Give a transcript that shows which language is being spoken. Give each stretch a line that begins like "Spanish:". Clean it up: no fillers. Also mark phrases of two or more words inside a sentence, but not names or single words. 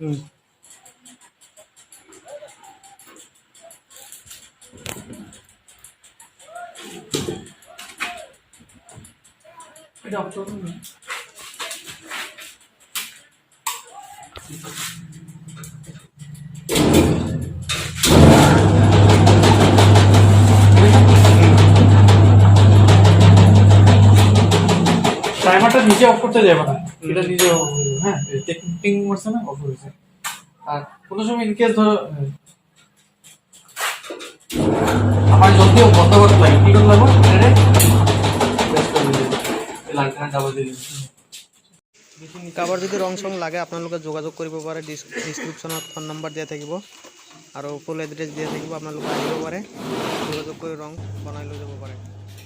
Bangla: এটা অফ করুন টাইমারটা নিজে অফ করতে যাবে না এটা নিজে অফ হয়ে যাবে হ্যাঁ টেকিং মারছে না অফ হয়েছে আর কোনো সময় ইনকেস ধরো আমার যদিও বন্ধ করতে লাগে কি করতে লাগবে এটা প্রেস করে দিতে লাইটটা ডাবল দিয়ে দিতে
Assamese: কাৰোবাৰ যদি ৰং চং লাগে আপোনালোকে যোগাযোগ কৰিব পাৰে ডিছক্ৰিপশ্যনত ফোন নম্বৰ দিয়া থাকিব আৰু
English: full address
Assamese: দিয়া থাকিব আপোনালোকে আহিব পাৰে যোগাযোগ কৰি ৰং বনাই লৈ যাব পাৰে